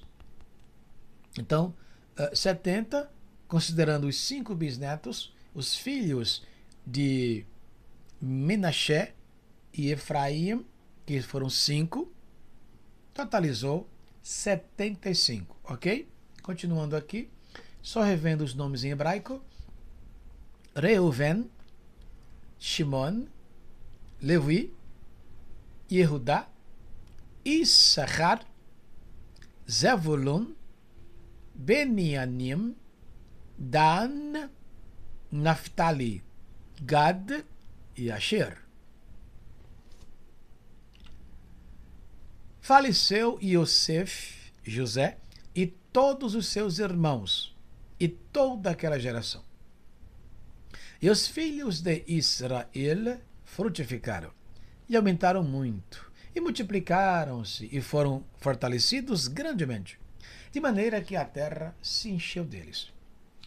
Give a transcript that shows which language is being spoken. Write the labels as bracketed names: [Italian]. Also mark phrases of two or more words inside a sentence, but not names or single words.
[Portuguese] Então, 70, considerando os 5 bisnetos, os filhos de Menaché e Efraim, que foram 5, totalizou 75, ok? Continuando aqui, só revendo os nomes em hebraico: Reuven, Shimon, Levi, Yehudá, Issachar, Zevulun, Benianim, Dan, Naphtali, Gad e Asher. Faleceu Yosef, José, e todos os seus irmãos, e toda aquela geração. E os filhos de Israel frutificaram, e aumentaram muito, e multiplicaram-se, e foram fortalecidos grandemente, de maneira que a terra se encheu deles.